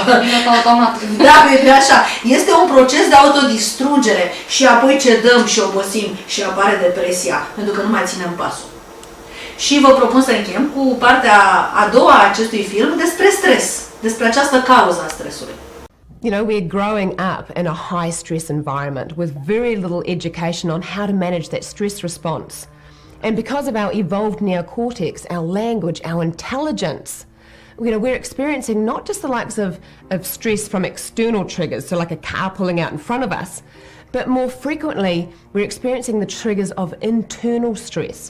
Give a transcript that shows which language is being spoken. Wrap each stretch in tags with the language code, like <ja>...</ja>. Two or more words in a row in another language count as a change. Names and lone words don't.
<ro>Automat. Da, pe așa. Este un proces de autodistrugere și apoi cedăm și obosim și apare depresia, pentru că nu mai ținem pasul. Și vă propun să încheiem cu partea a doua a acestui film despre stres, despre această cauză a stresului.</ro> <en>You know, we're growing up in a high stress environment with very little education on how to manage that stress response. And because of our evolved neocortex, our language, our intelligence, you know, we're experiencing not just the likes of stress from external triggers, so like a car pulling out in front of us, but more frequently we're experiencing the triggers of internal stress.</en>